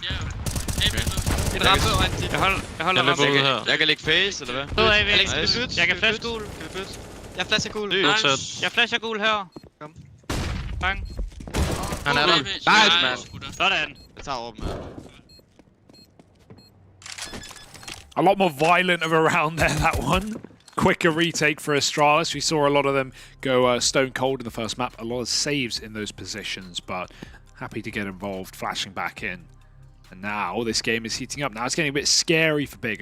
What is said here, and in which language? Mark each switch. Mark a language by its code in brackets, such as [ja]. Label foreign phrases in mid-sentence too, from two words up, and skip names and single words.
[da] En rampe og en tip. Jeg holder rampe her. Jeg kan lægge face, eller hvad? Alex, kan vi bytte? Jeg kan flash gul. Jeg flasher gul. Jeg flasher gul her. Kom. Bang. Han er der. [en] Nice, man. [da] Sådan. Jeg tager over med. [en] A lot more violent of a round there, that one. Quicker retake for Astralis. We saw a lot of them go stone cold in the first map. A lot of saves in those positions, but happy to get involved, flashing back in. And now this game is heating up. Now it's getting a bit scary for Big.